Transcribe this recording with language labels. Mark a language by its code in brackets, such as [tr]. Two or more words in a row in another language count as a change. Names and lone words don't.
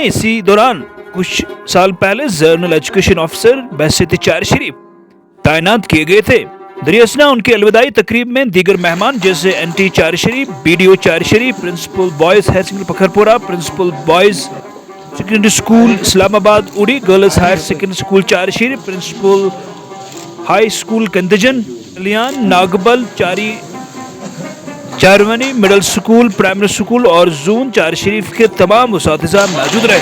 [ur] اسی دوران کچھ سال پہلے زونل ایجوکیشن آفیسر بحیثیت چار شریف تعینات کیے گئے تھے۔ دریاسنا ان کی الوداعی تقریب میں دیگر مہمان جیسے این ٹی چار شریف، بی ڈی او چار شریف، پرنسپل بوائز ہائر سیکنڈری پکھرپورہ، پرنسپل بوائز سیکنڈری اسکول اسلام آباد اوڑی، گرلز ہائر سیکنڈری اسکول چار شریف، پرنسپل ہائی اسکول کندجن، کلیان ناگبل، چارونی مڈل اسکول، پرائمری اسکول اور زون چار شریف کے تمام اساتذہ موجود رہے۔